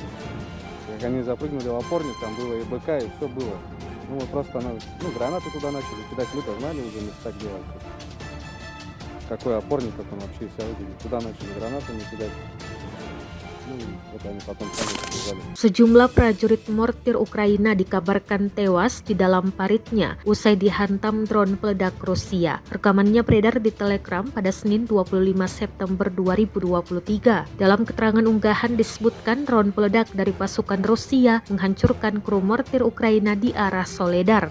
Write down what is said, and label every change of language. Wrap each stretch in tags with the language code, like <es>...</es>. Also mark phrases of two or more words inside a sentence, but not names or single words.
<ru>Как они запрыгнули в опорник, там было и БК, и все было. Просто гранаты туда начали кидать, мы-то знали уже места, где какой опорник, как он вообще себя выглядит. Туда начали гранатами кидать. Они потом сами побежали.</ru> <id>Sejumlah prajurit mortir Ukraina dikabarkan tewas di dalam paritnya usai dihantam drone peledak Rusia. Rekamannya beredar di Telegram pada Senin 25 September 2023. Dalam keterangan unggahan disebutkan drone peledak dari pasukan Rusia menghancurkan kru mortir Ukraina di arah Soledar.</id>